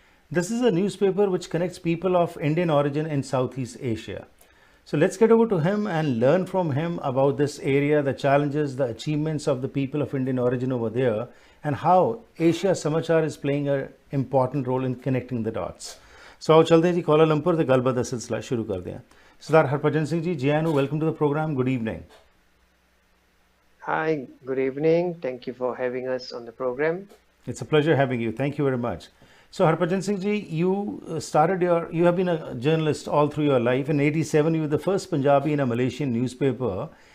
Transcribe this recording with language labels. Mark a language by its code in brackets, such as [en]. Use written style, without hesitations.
[en] This is a newspaper which connects people of Indian origin in Southeast Asia. So let's get over to him and learn from him about this area, the challenges, the achievements of the people of Indian origin over there, and how Asia Samachar is playing an important role in connecting the dots. [pa] So आओ चलते हैं जी Cola Lumpur ते गलबात दा सिलसिला शुरू करते हैं. [en] Sardar Harbhajan Singh ji, Jianu, welcome to the program. Good evening. Hi, good evening. Thank you for having us on the program. It's a pleasure having you. Thank you very much. So Harbhajan Singh ji, you have been a journalist all through your life. In '87, you were the first Punjabi in a Malaysian newspaper.